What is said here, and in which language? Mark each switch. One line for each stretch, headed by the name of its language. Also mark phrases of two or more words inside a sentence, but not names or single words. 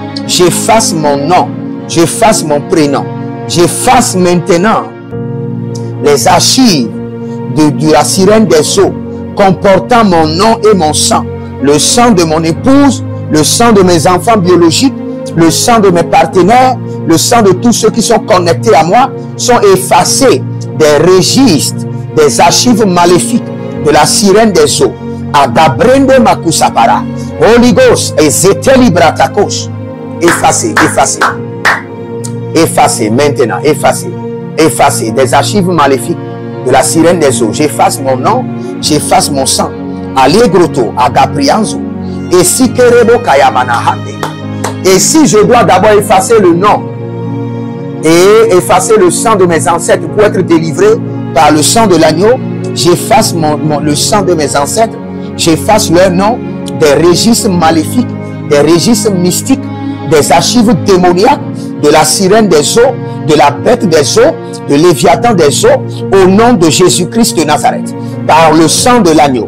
French: J'efface mon nom, j'efface mon prénom, j'efface maintenant les archives de la sirène des eaux comportant mon nom et mon sang, le sang de mon épouse, le sang de mes enfants biologiques, le sang de mes partenaires, le sang de tous ceux qui sont connectés à moi sont effacés des registres, des archives maléfiques de la sirène des eaux. Agabrende makusapara,
English: Holy Ghost et Zeteli bratakos.
French: Effacez maintenant, effacez des archives maléfiques de la sirène des eaux. J'efface mon nom, j'efface mon sang. Allegroto, agaprianzo, et si kerebo kayamanahande. Et si je dois d'abord effacer le nom et effacer le sang de mes ancêtres pour être délivré par le sang de l'agneau, j'efface le sang de mes ancêtres, j'efface leur nom des registres maléfiques, des registres mystiques, des archives démoniaques de la sirène des eaux, de la bête des eaux, de Léviathan des eaux, au nom de Jésus-Christ de Nazareth, par le sang de l'agneau.